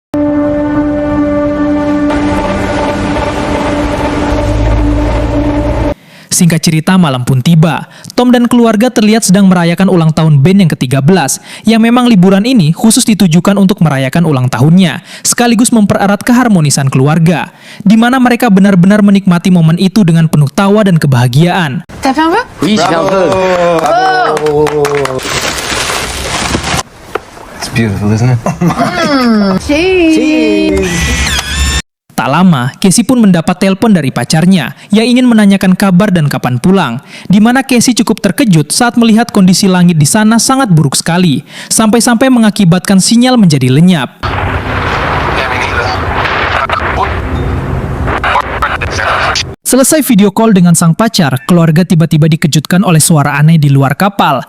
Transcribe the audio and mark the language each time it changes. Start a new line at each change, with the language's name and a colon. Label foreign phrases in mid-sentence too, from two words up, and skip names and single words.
Indonesian: Singkat cerita, malam pun tiba. Tom dan keluarga terlihat sedang merayakan ulang tahun Ben yang ke-13, yang memang liburan ini khusus ditujukan untuk merayakan ulang tahunnya, sekaligus mempererat keharmonisan keluarga, di mana mereka benar-benar menikmati momen itu dengan penuh tawa dan kebahagiaan.
French: T'as fait un peu? Oui, j'ai fait un peu.
English: It's beautiful, isn't it? Cheese.
Indonesian: Tak lama, Casey pun mendapat telepon dari pacarnya yang ingin menanyakan kabar dan kapan pulang, di mana Casey cukup terkejut saat melihat kondisi langit di sana sangat buruk sekali, sampai-sampai mengakibatkan sinyal menjadi lenyap. Selesai
English: video call
Indonesian: dengan sang pacar, keluarga tiba-tiba dikejutkan oleh suara aneh di luar kapal.